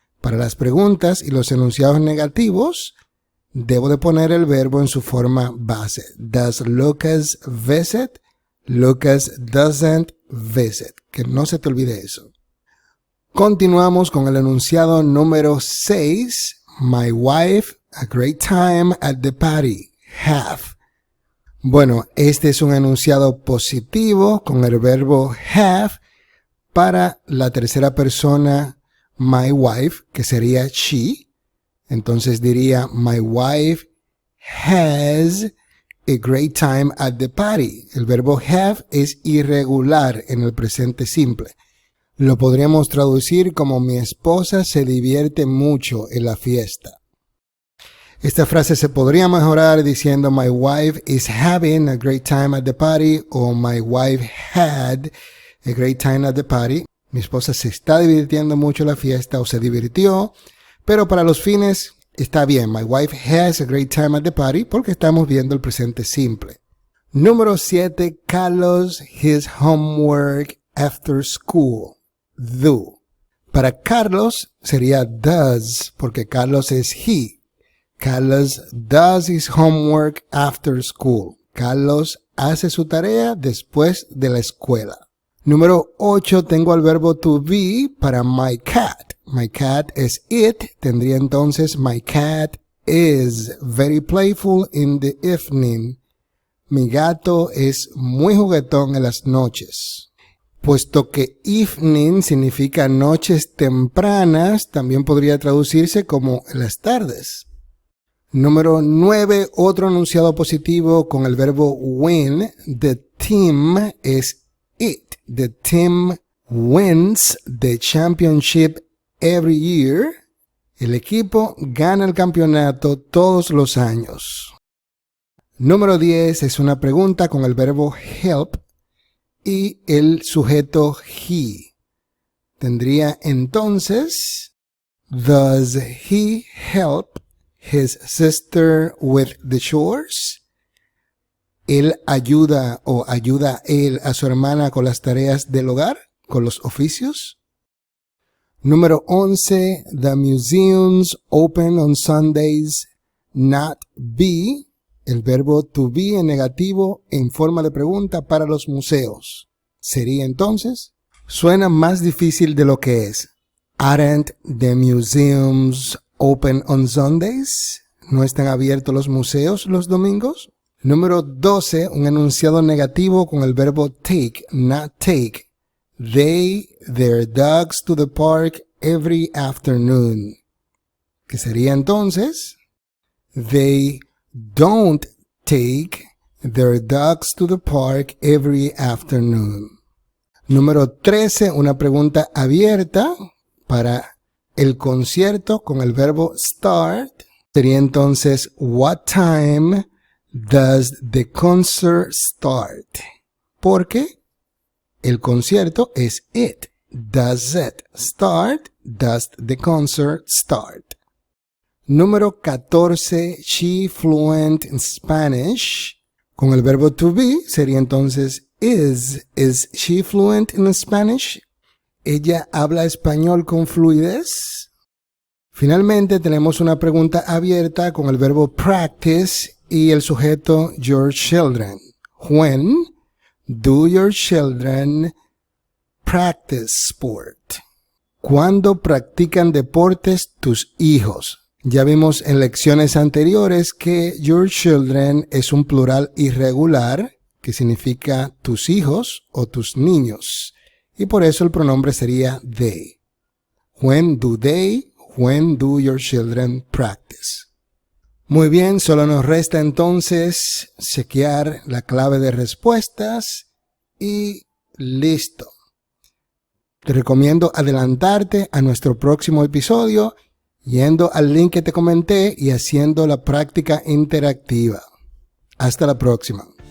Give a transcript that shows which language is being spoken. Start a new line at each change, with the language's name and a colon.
Spanish: Para las preguntas y los enunciados negativos, debo de poner el verbo en su forma base.
English: Does Lucas visit? Lucas doesn't visit.
Spanish: Que no se te olvide eso. Continuamos con el enunciado número 6.
English: My wife, a great time at the party. Have.
Spanish: Bueno, este es un enunciado positivo con el verbo have para la tercera persona
English: my wife,
Spanish: que sería she. Entonces diría
English: my wife has a great time at the party.
Spanish: El verbo have es irregular en el presente simple. Lo podríamos traducir como mi esposa se divierte mucho en la fiesta. Esta frase se podría mejorar diciendo
English: my wife is having a great time at the party
Spanish: o
English: my wife had a great time at the party.
Spanish: Mi esposa se está divirtiendo mucho en la fiesta o se divirtió, pero para los fines está bien.
English: My wife has a great time at the party
Spanish: porque estamos viendo el presente simple. Número 7.
English: Carlos his homework after school. Do.
Spanish: Para Carlos sería does porque Carlos es he.
English: Carlos does his homework after school.
Spanish: Carlos hace su tarea después de la escuela. Número 8, tengo el verbo to be para my cat. My cat es it. Tendría entonces
English: my cat is very playful in the evening.
Spanish: Mi gato es muy juguetón en las noches. Puesto que evening significa noches tempranas, también podría traducirse como las tardes. Número 9, otro enunciado positivo con el verbo win.
English: The team es it. The team wins the championship every year.
Spanish: El equipo gana el campeonato todos los años. Número 10 es una pregunta con el verbo help y el sujeto he. Tendría entonces,
English: does he help his sister with the chores?
Spanish: ¿Él ayuda o ayuda él a su hermana con las tareas del hogar, con los oficios? Número 11,
English: the museums open on Sundays, not be.
Spanish: El verbo to be en negativo en forma de pregunta para los museos. Sería entonces, suena más difícil de lo que es.
English: Aren't the museums open on Sundays?
Spanish: ¿No están abiertos los museos los domingos? Número 12, un enunciado negativo con el verbo take, not take.
English: They their dogs to the park every afternoon.
Spanish: ¿Qué sería entonces?
English: They don't take their dogs to the park every afternoon.
Spanish: Número 13, una pregunta abierta para el concierto con el verbo start. Sería entonces,
English: what time does the concert start?
Spanish: Porque el concierto es it.
English: Does it start? Does the concert start? Número 14, she fluent in Spanish.
Spanish: Con el verbo to be sería entonces
English: is she fluent in Spanish?
Spanish: ¿Ella habla español con fluidez? Finalmente tenemos una pregunta abierta con el verbo practice y el sujeto your children.
English: When do your children practice sport?
Spanish: ¿Cuándo practican deportes tus hijos? Ya vimos en lecciones anteriores que your children es un plural irregular que significa tus hijos o tus niños. Y por eso el pronombre sería they.
English: When do your children practice?
Spanish: Muy bien, solo nos resta entonces chequear la clave de respuestas y listo. Te recomiendo adelantarte a nuestro próximo episodio yendo al link que te comenté y haciendo la práctica interactiva. Hasta la próxima.